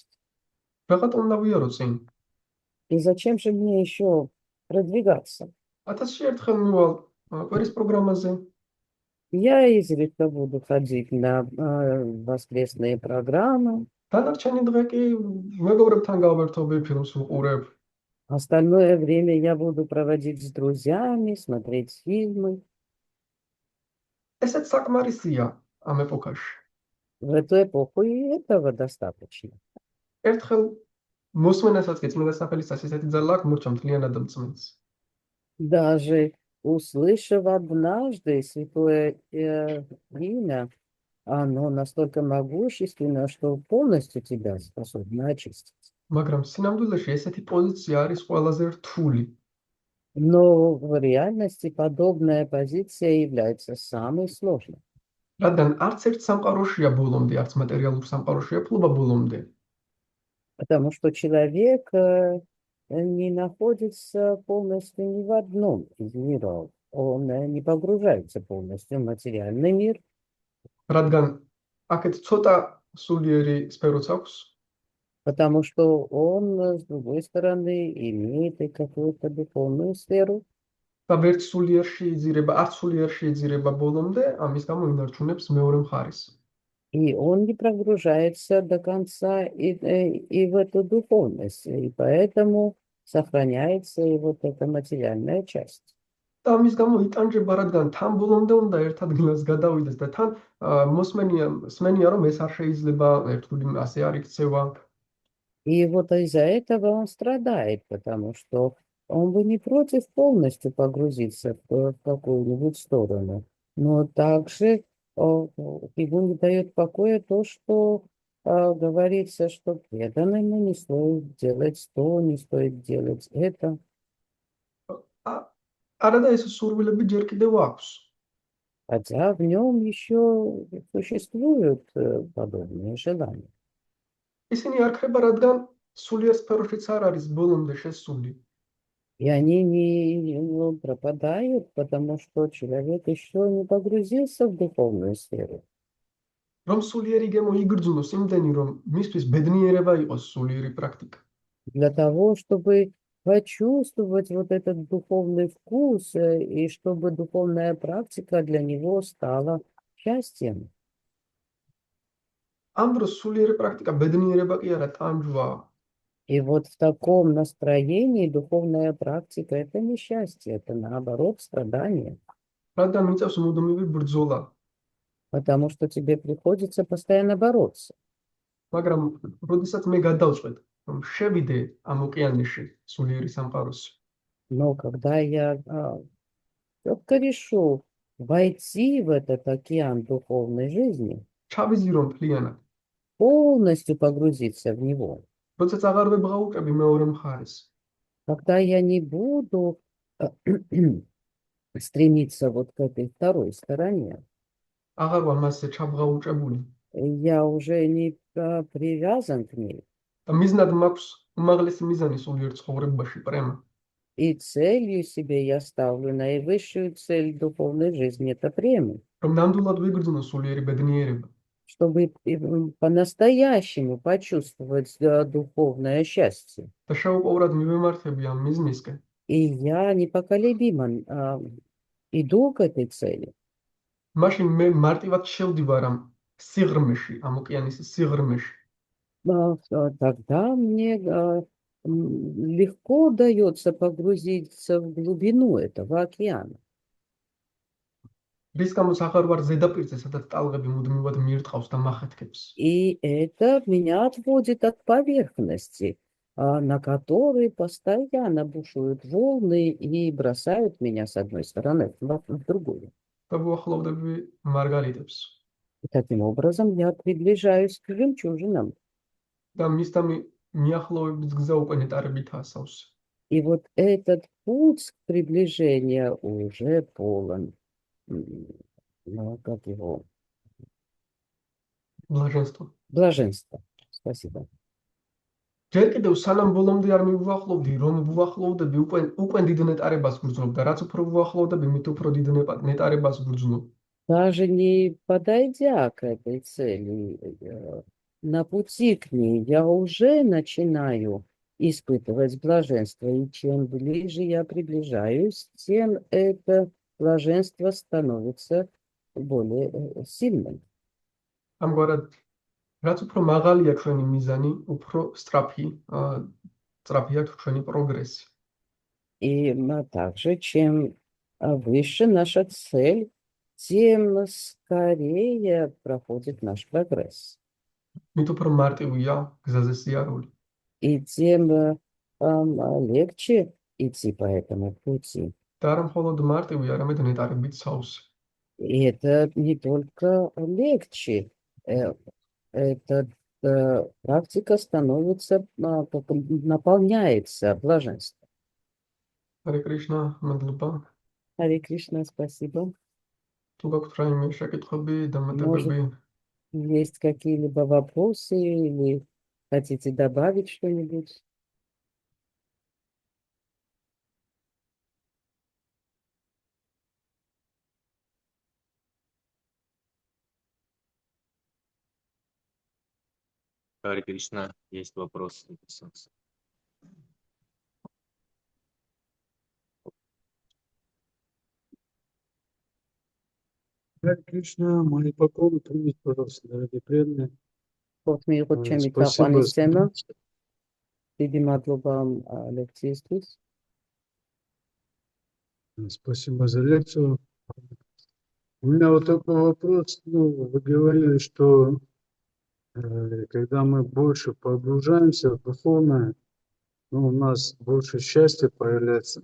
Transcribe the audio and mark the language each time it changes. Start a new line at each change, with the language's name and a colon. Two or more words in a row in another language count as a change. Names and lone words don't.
Georgian: Рахат უნდა ვიარო წინ.
Russian: И зачем же мне еще продвигаться?
Georgian: 1000-ში ერთხელ მივალ კვირის პროგრამაზე.
Russian: Я изредка буду ходить на воскресные программы.
Georgian: დანარჩენი დღე კი მეგობრებთან გავერთობი, ფილმს ვუყურებ.
Russian: Остальное время я буду проводить с друзьями, смотреть фильмы.
Georgian: ესეც საკმარისია ამ ეპოქაში.
Russian: В эту эпоху и этого достаточно.
Georgian: ერთხელ მოსმენასაც კი წმინდა სახელისას ესეთი ძალა აქვს, მორჩა მთლიანად მწმენს.
Russian: Даже услышав однажды святое имя, оно настолько могущественно, что полностью тебя способно очистить.
Georgian: მაგრამ სინამდვილეში ესეთი პოზიცია არის ყველაზე რთული.
Russian: Но в реальности подобная позиция является самой сложной.
Georgian: რადგან არც ერთ სამყაროშია боломდე, არც მატერიალურ სამყაროშია ფლობა боломდე.
Russian: Потому что человек не находится полностью ни в одном из миров. Он не погружается полностью в материальный мир.
Georgian: რადგან აქეთ ცოტა სულიერი სფეროც აქვს,
Russian: Потому что он, с другой стороны, имеет и какую-то духовную сферу.
Georgian: და ვერც სულიერ შეიძირება, არც სულიერ შეიძირება боломდე, ამის გამო ინარჩუნებს მეორე მხარეს.
Russian: И он не прогружается до конца и в эту духовность. И поэтому сохраняется и вот эта материальная часть.
Georgian: და ამის გამო იტანჯება, რადგან თან ბოლომდე უნდა ერთ ადგილას გადავიდეს და თან მსმენია, რომ ეს არ შეიძლება, ერთგული ასე არ იქცევა.
Russian: И вот из-за этого он страдает, потому что он бы не против полностью погрузиться в какую-нибудь сторону, но также ему не дает покоя то, что говорится, что преданному не стоит делать то, не стоит делать это.
Georgian: არადა ეს სურვილები ჯერ კიდევ აქვს.
Russian: Хотя в нем еще существуют подобные желания.
Georgian: ისინი არ ხება, რადგან სულიერ სფეროშიც არ არის ბოლომდე შესული.
Russian: И они не пропадают, потому что человек еще не погрузился в духовную сферу.
Georgian: რომ სულიერი გემო იგრძნოს იმდენი, რომ მისთვის ბედნიერება იყოს სულიერი პრაქტიკა.
Russian: Для того, чтобы почувствовать вот этот духовный вкус, и чтобы духовная практика для него стала счастьем.
Georgian: ამ დროს სულიერი პრაქტიკა ბედნიერება კი არა, ტანჯვაა.
Russian: И вот в таком настроении духовная практика – это не счастье, это наоборот страдание.
Georgian: რადგან მიწევს მუდმივი ბრძოლა.
Russian: Потому что тебе приходится постоянно бороться.
Georgian: მაგრამ როდესაც მე გადავწყვეტ, რომ შევიდე ამ ოკეანეში, სულიერი სამყაროსი,
Russian: Но когда я четко решу войти в этот океан духовной жизни,
Georgian: ჩავიზირო მთლიანად,
Russian: полностью погрузиться в него,
Georgian: როდესაც აღარ ვებღაუჭები მეორე მხარეს,
Russian: когда я не буду стремиться вот к этой второй стороне,
Georgian: აღარ ვარ მასზე ჩაბღაუჭებული.
Russian: я уже не привязан к ней.
Georgian: და მიზნად მაქვს უმაღლესი მიზანი სულიერ ცხოვრებაში, პრემა.
Russian: И целью себе я ставлю наивысшую цель духовной жизни – это према.
Georgian: რომ ნამდვილად ვიგრძნო სულიერი ბედნიერება.
Russian: Чтобы по-настоящему почувствовать духовное счастье.
Georgian: და შეუპოვრად მივემართები ამ მიზნისკენ.
Russian: И я непоколебимо иду к этой цели.
Georgian: მაშინ მე მარტივად შევდივარ ამ სიღრმეში, ამ ოკეანის სიღრმეში.
Russian: Тогда мне легко дается погрузиться в глубину этого океана.
Georgian: რის გამოც აღარ ვარ ზედაპირზე, სადაც ტალღები მუდმივად მიირტყავს და მახეთქებს.
Russian: И это меня отводит от поверхности, на которой постоянно бушуют волны и бросают меня с одной стороны в другую.
Georgian: და ვუახლოვდები მარგალიტებს.
Russian: И таким образом я приближаюсь к жемчужинам.
Georgian: და მისდამი მიახლოების გზა უკვე ნეტარებით ასავს.
Russian: И вот этот путь приближения уже полон, как его, Блаженство. Блаженство. Спасибо.
Georgian: ჯერ კიდევ სანამ ბოლომდე არ მივუახლოვდი, რომ ვუახლოვდები უკვე დიდ ნეტარებას ვგრძნობ და რაც უფრო ვუახლოვდები, მით უფრო დიდ ნეტარებას ვგრძნობ.
Russian: Даже не подойдя к этой цели, на пути к ней, я уже начинаю испытывать блаженство. И чем ближе я приближаюсь, тем это блаженство становится более сильным.
Georgian: ამგვარად, რაც უფრო მაღალია ჩვენი მიზანი, უფრო სწრაფია ჩვენი პროგრესი.
Russian: И также, чем выше наша цель, тем скорее проходит наш прогресс.
Georgian: მით უფრო მარტივია გზაზე სიარული.
Russian: И тем легче идти по этому пути.
Georgian: და არა მხოლოდ მარტივია, არამედ ნეტარებით სავსე.
Russian: И это не только легче, эта практика становится, наполняется блаженством.
Georgian: Харе Кришна, мადლობა.
Russian: Харе Кришна, спасибо.
Georgian: თუ გაქვთ რაიმე შეკითხვები, დამატებები,
Russian: Есть какие-либо вопросы или хотите добавить что-нибудь? Харе Кришна, есть вопрос. Харе Кришна, мои поклоны примите, пожалуйста, дорогие преданные.
Georgian: Вот მიიღოთ ჩემი
Russian: Спасибо.
Georgian: თაყვანისცემა. დიდი მადლობა ლექციისთვის.
Russian: Спасибо за лекцию. У меня вот такой вопрос. Вы говорили, что когда мы больше погружаемся в духовное, у нас больше счастья появляется.